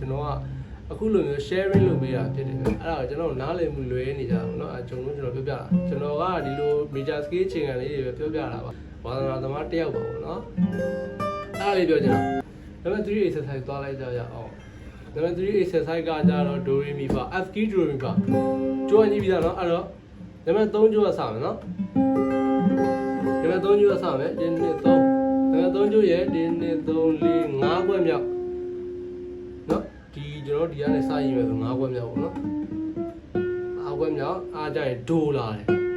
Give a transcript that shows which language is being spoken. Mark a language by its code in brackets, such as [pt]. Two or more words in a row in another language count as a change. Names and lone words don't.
[my] ကျွန်တော်ကအခုလိုမျိုး sharing လုပ်ပေးတာဖြစ်တယ်အဲ့ဒါကိုကျွန်တော်နားလည်မှုလွယ်နေကြအောင်เนาะကျွန်တော်ပြောပြတာကျွန်တော်ကဒီလို [en] major scale [my] အခြေခံလေးတွေပဲပြောပြတာပါဝါသနာသမားတစ်ယောက်ပါပေါ့เนาะအဲ့ဒါလေးပြောချင်တာ [en] number 3 exercise [my] သွားလိုက်ကြရအောင် [en] number 3 exercise [my] ကကြတော့ do re mi fa [en] f key [my] do re mi fa ကြိုးညီးပြီးသားเนาะအဲ့တော့ number 3ကြိုးကစမယ်เนาะ number 3ကြိုးကစမယ်1 2 3 3ကျိုးရဲ့1 2 3 4 5ခွက်မြောက်เนาะဒီကျွန်တော်ဒီကနေစရည်မယ်ဆို5ခွက်မြောက်ပေါ့เนาะ5ခွက်မြောက်အားကြရင်ဒိုလာတယ်